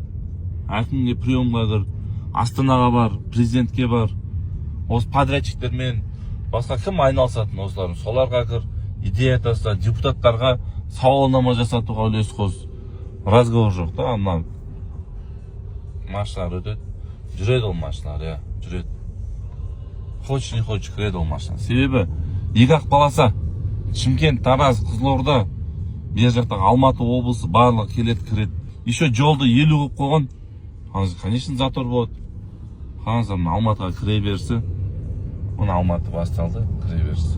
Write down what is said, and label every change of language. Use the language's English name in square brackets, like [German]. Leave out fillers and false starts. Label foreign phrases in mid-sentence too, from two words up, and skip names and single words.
[Kazakh] Әкімге приемға кір, Астанаға бар, президентке бар. Осы подрядчиктермен басқа кім айналысатын осылардың, соларға кір, идея таста, депутаттарға сауалнама жасатуға үлес қос. Разговор жоқ да, ана машиналар өтеді. Жүреді ол машиналар, жүреді. [Russian] Хочешь не хочешь [Kazakh] кіреді ол машина. Себебі екі-ақ полоса, Шымкент, Тараз, Қызылорда, бер жақтағы Алматы облысы барлығы келеді, кіреді. Еще жолды 50 қылып қойған. Конечно, затор болады. Қараңыздар, Алматыға кіре берісі. Оны Алматы басталды, кіре берісі.